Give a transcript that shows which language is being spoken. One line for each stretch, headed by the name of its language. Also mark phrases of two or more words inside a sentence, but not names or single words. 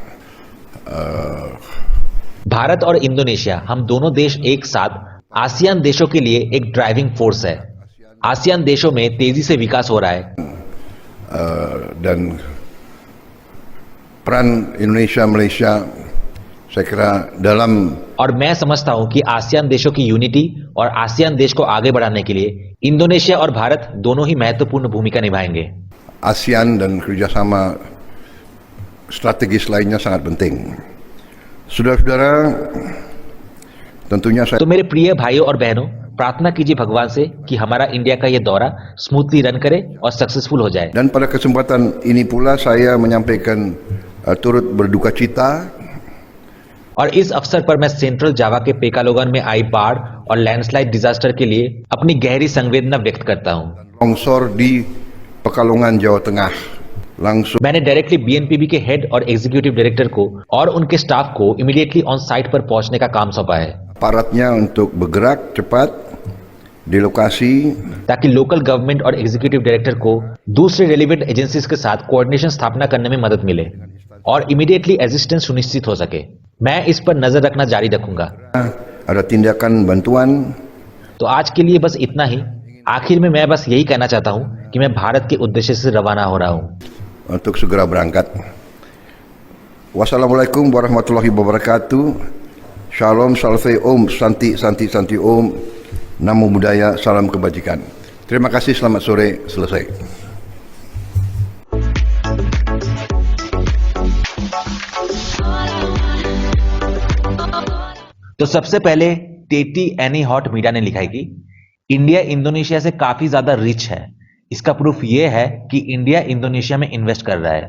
Hindi: भारत और इंडोनेशिया, हम दोनों देश एक साथ आसियान देशों के लिए एक
English: driving force
Hindi: है। आसियान देशों में तेजी से विकास हो रहा है
Indonesian: Dan peran Indonesia Malaysia saya kira dalam
Hindi: और मैं समझता हूं कि आसियान देशों की यूनिटी और आसियान देश को आगे बढ़ाने के लिए इंडोनेशिया और भारत दोनों ही महत्वपूर्ण भूमिका निभाएंगे।
Indonesian: ASEAN dan kerjasama strategis lainnya sangat penting. Saudara-saudara, tentunya saya
Hindi: तो मेरे प्रिय भाइयों और बहनों, प्रार्थना कीजिए भगवान से कि हमारा इंडिया का ये दौरा
English: smoothly run
Hindi: करे और सक्सेसफुल हो जाए।
Indonesian: dan pada kesempatan ini pula saya menyampaikan turut berduka cita
Hindi: और इस अवसर पर मैं सेंट्रल जावा के पेकालोगन में आई बाढ़ और
English: landslide disaster
Hindi: के लिए अपनी गहरी संवेदना व्यक्त करता हूं।
Indonesian: longsor di Pekalongan Jawa Tengah langsung
Hindi: मैंने डायरेक्टली बीएनपीबी के हेड और
English: executive director
Hindi: को और उनके स्टाफ को
English: immediately on site
Hindi: पर पहुंचने का काम सौंपा है,
Indonesian: aparatnya untuk bergerak cepat di lokasi ताकि
English: local government
Indonesian: और
English: executive director
Indonesian: को दूसरे
English: relevant agencies
Indonesian: के साथ कोऑर्डिनेशन स्थापना करने में मदद मिले और
English: immediately assistance
Indonesian: सुनिश्चित हो सके। मैं इस पर नजर रखना जारी रखूंगा। ada tindakan bantuan
Hindi: तो आज के लिए बस इतना ही। आखिर में मैं बस यही कहना चाहता हूं कि मैं भारत के उद्देश्य से रवाना हो रहा हूं।
Indonesian: untuk segera berangkat.
Arabic: والسلام عليكم ورحمة الله وبركاته.
Indonesian: Shalom, salve, om, santi, santi, santi, om.
Pali: Namo Buddhaya,
Indonesian: salam kebajikan. Terima kasih, selamat sore, selesai.
Hindi: तो सबसे पहले टेटी एनी हॉट मीडिया ने लिखा है कि इंडिया इंडोनेशिया से काफी ज्यादा रिच है। इसका प्रूफ यह है कि इंडिया इंडोनेशिया में इन्वेस्ट कर रहा है।